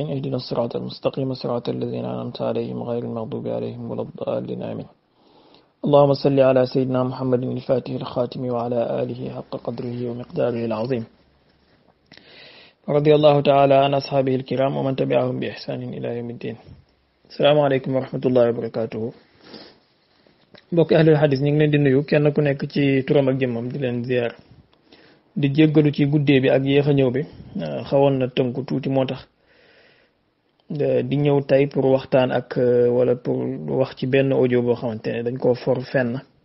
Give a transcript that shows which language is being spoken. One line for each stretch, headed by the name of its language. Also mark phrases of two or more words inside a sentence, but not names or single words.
Arabic: اهدنا الصراط المستقيم صراط الذين أنعمت عليهم غير المغضوب عليهم ولا الضالين آمين. اللهم صل على سيدنا محمد الفاتح الخاتم وعلى آله حق قدره ومقداره العظيم. رضي الله تعالى عن أصحابه الكرام ومن تبعهم بإحسان إلى يوم الدين. السلام عليكم ورحمة الله وبركاته.
Wolof: mbokk
Arabic: أهل الحديث
Wolof: ñu ngi leen di nuyu kenn ku nekk ci turam ak jëmmam di leen ziar di jéggalu ci guddee bi ak yéex a ñëw bi xawoon na tënku tuuti moo tax di ñëw tey pour waxtaan ak wala pour wax ci benn audio boo xamante ne dañ koo for fenn